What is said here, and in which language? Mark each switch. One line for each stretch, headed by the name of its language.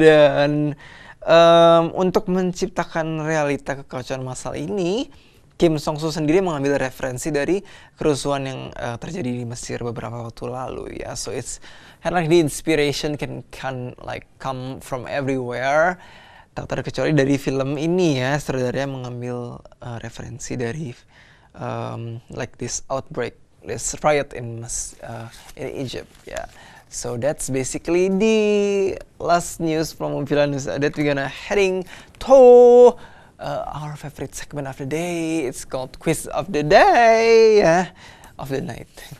Indonesian: Dan untuk menciptakan realita kekacauan massal ini, Kim Sung-soo sendiri mengambil referensi dari kerusuhan yang terjadi di Mesir beberapa waktu lalu ya.
English: So it's kind of like the inspiration can like come from everywhere.
Indonesian: Tak terkecuali dari film ini ya, sutradaranya mengambil referensi dari
English: like this outbreak, this riot in Egypt
Indonesian: ya.
English: So that's basically the last news from Moviela News that we're gonna heading to our favorite segment of the day. It's called Quiz of the Day, yeah, of the night.